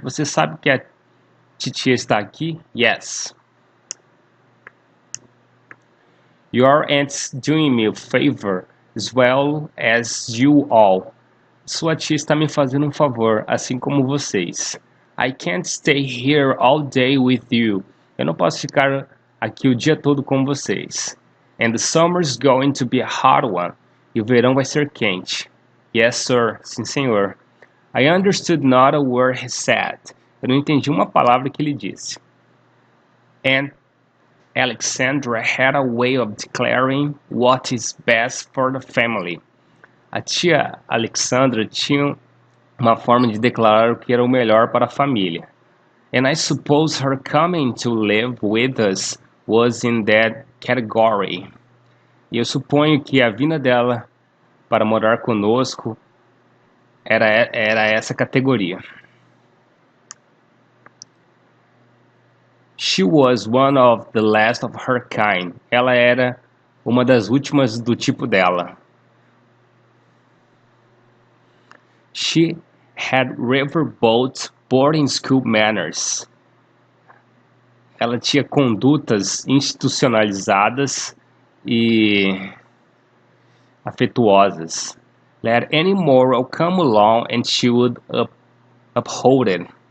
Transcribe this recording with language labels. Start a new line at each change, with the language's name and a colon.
Portuguese: Você sabe que a titia está aqui?
English: Yes. Your aunt's doing me a favor, as well as you all.
Portuguese: Sua tia está me fazendo um favor, assim como vocês.
English: I can't stay here all day with you.
Portuguese: Eu não posso ficar aqui o dia todo com vocês.
English: And the summer's going to be a hot one.
Portuguese: E o verão vai ser quente.
English: Yes, sir.
Portuguese: Sim, senhor.
English: I understood not a word he said.
Portuguese: Eu não entendi uma palavra que ele disse.
English: And Alexandra had a way of declaring what is best for the family.
Portuguese: A tia Alexandra tinha uma forma de declarar o que era o melhor para a família.
English: And I suppose her coming to live with us was in that category.
Portuguese: E eu suponho que a vinda dela para morar conosco era essa categoria.
English: She was one of the last of her kind.
Portuguese: Ela era uma das últimas do tipo dela.
English: She had riverboat boarding school manners.
Portuguese: Ela tinha condutas institucionalizadas e afetuosas.
English: Let any moral come along and she would uphold it.